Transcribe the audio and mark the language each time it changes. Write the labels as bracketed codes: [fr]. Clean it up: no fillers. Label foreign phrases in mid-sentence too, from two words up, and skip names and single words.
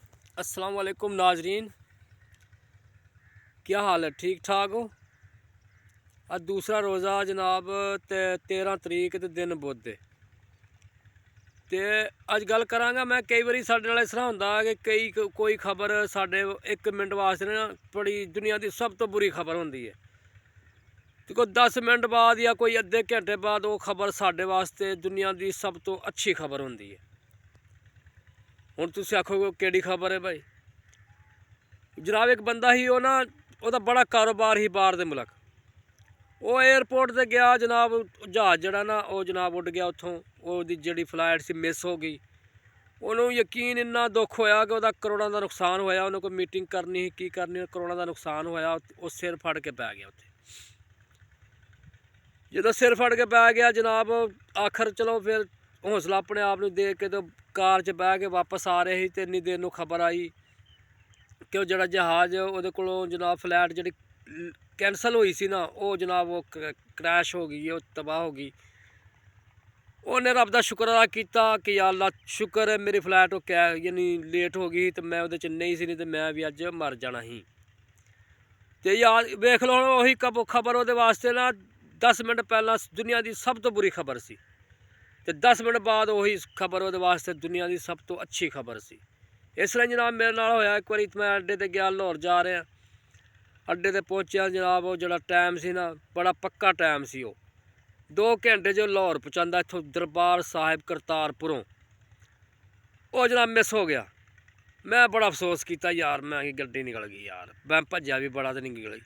[pa] ਅੱਸਲਾਮ ਵਾਲੇਕੁਮ ਨਾਜ਼ਰੀਨ, ਕਿਆ ਹਾਲ ਹੈ? ਠੀਕ ਠਾਕ ਹੋ? ਅੱਜ ਦੂਸਰਾ ਰੋਜ਼ਾ ਜਨਾਬ 13 ਤਰੀਕ ਤੇ ਦਿਨ ਬੁੱਧ ਦੇ ਤੇ ਅੱਜ ਗੱਲ ਕਰਾਂਗਾ। ਮੈਂ ਕਈ ਵਾਰੀ ਸਾਡੇ ਨਾਲ ਇਸ ਤਰ੍ਹਾਂ ਹੁੰਦਾ ਕਿ ਕੋਈ ਖ਼ਬਰ ਸਾਡੇ 1 ਮਿੰਟ ਵਾਸਤੇ ਨਾ ਬੜੀ ਦੁਨੀਆ ਕੀ ਸਭ ਤੋਂ ਬੁਰੀ ਖ਼ਬਰ ਹੁੰਦੀ ਹੈ ਤੇ ਕੋਈ 10 ਮਿੰਟ ਬਾਅਦ ਯਾ ਕੋਈ ਅੱਧੇ ਘੰਟੇ ਬਾਅਦ ਉਹ ਖ਼ਬਰ ਸਾਡੇ ਵਾਸਤੇ ਦੁਨੀਆ ਕੀ ਸਭ ਤੋਂ ਅੱਛੀ ਖ਼ਬਰ ਹੁੰਦੀ ਹੈ। ਹੁਣ ਤੁਸੀਂ ਆਖੋਗੇ ਕਿਹੜੀ ਖ਼ਬਰ ਹੈ ਭਾਈ? ਜਨਾਬ ਇੱਕ ਬੰਦਾ ਹੀ, ਉਹ ਨਾ ਉਹਦਾ ਬੜਾ ਕਾਰੋਬਾਰ ਹੀ ਬਾਹਰ ਦੇ ਮੁਲਕ। ਉਹ ਏਅਰਪੋਰਟ ਤੇ ਗਿਆ ਜਨਾਬ, ਜਹਾਜ਼ ਜਿਹੜਾ ਨਾ ਉਹ ਜਨਾਬ ਉੱਡ ਗਿਆ ਉੱਥੋਂ, ਉਹਦੀ ਜਿਹੜੀ ਫ਼ਲਾਈਟ ਸੀ ਮਿਸ ਹੋ ਗਈ। ਉਹਨੂੰ ਯਕੀਨ ਇੰਨਾ ਦੁੱਖ ਹੋਇਆ ਕਿ ਉਹਦਾ ਕਰੋੜਾਂ ਦਾ ਨੁਕਸਾਨ ਹੋਇਆ। ਉਹਨੇ ਕੋਈ ਮੀਟਿੰਗ ਕਰਨੀ ਕੀ ਕਰਨੀ, ਕਰੋੜਾਂ ਦਾ ਨੁਕਸਾਨ ਹੋਇਆ। ਉਹ ਸਿਰ ਫੜ ਕੇ ਪੈ ਗਿਆ ਉੱਥੇ। ਜਦੋਂ ਸਿਰ ਫੜ ਕੇ ਪੈ ਗਿਆ ਜਨਾਬ, ਆਖਰ ਚਲੋ ਫਿਰ ਹੌਸਲਾ ਆਪਣੇ ਆਪ ਨੂੰ ਦੇ ਕੇ ਤੇ ਕਾਰ 'ਚ ਬਹਿ ਕੇ ਵਾਪਸ ਆ ਰਹੇ ਸੀ ਤੇ ਇੰਨੀ ਦੇਰ ਨੂੰ ਖਬਰ ਆਈ ਕਿ ਉਹ ਜਿਹੜਾ ਜਹਾਜ਼ ਉਹ ਕੋਲੋਂ ਜਨਾਬ ਫ਼ਲਾਈਟ ਜੀ ਕੈਂਸਲ ਹੋਈ ਸੀ ਨਾ, ਉਹ ਜਨਾਬ ਉਹ ਕ੍ਰੈਸ਼ ਹੋ ਗਈ, ਉਹ ਤਬਾਹ ਹੋ ਗਈ। ਉਨ੍ਹੇਂ ਰੱਬ ਕਾ ਸ਼ੁਕਰ ਅਦਾ ਕੀਆ ਕਿ ਯਾ ਅੱਲਾ ਸ਼ੁਕਰ ਹੈ ਮੇਰੀ ਫ਼ਲਾਈਟ ਉਹ ਕੈ ਯਾਨੀ ਲੇਟ ਹੋ ਗਈ ਤੋ ਮੈਂ ਉਹ ਨਹੀਂ ਸੀ, ਨਹੀਂ ਤੋ ਮੈਂ ਭੀ ਅੱਜ ਮਰ ਜਾਣਾ ਹੀ। ਤੋ ਯਾਰ ਵੇਖ ਲੋ ਉਹੀ ਖ਼ਬਰ ਉਹ ਵਾਸਤੇ ਨਾ 10 ਮਿੰਟ ਪਹਿਲਾ ਦੁਨੀਆ ਕੀ ਸਭ ਤੋਂ ਬੁਰੀ ਖ਼ਬਰ ਸੀ ਤੇ 10 ਮਿੰਟ ਬਾਅਦ ਉਹੀ ਖ਼ਬਰ ਉਹ ਵਾਸਤੇ ਦੁਨੀਆ ਕੀ ਸਭ ਤੋਂ ਅੱਛੀ ਖ਼ਬਰ ਸੀ। ਇਸ ਤਰ੍ਹਾਂ ਜਨਾਬ ਮੇਰੇ ਨਾਲ ਹੋਇਆ। ਇੱਕ ਵਾਰ ਮੈਂ ਅੱਡੇ ਤੇ ਗਿਆ, ਲਾਹੌਰ ਜਾ ਰਿਹਾ, ਅੱਡੇ ਤੇ ਪਹੁੰਚਾ ਜਨਾਬ, ਉਹ ਜਿਹੜਾ ਟਾਈਮ ਸੀ ਨਾ ਬੜਾ ਪੱਕਾ ਟਾਈਮ ਸੀ। ਉਹ 2 ਘੰਟੇ ਜੋ ਲਾਹੌਰ ਪਹੁੰਚਾਂਦਾ ਇੱਥੋਂ ਦਰਬਾਰ ਸਾਹਿਬ ਕਰਤਾਰਪੁਰੋਂ, ਉਹ ਜਨਾਬ ਮਿਸ ਹੋ ਗਿਆ। ਮੈਂ ਬੜਾ ਅਫ਼ਸੋਸ ਕੀਆ ਯਾਰ, ਮੈਂ ਗੱਡੀ ਨਿਕਲ ਗਈ ਯਾਰ, ਮੈਂ ਭੱਜਿਆ ਭੀ ਬੜਾ ਤੋ ਨਹੀਂ ਨਿਕਲੀ।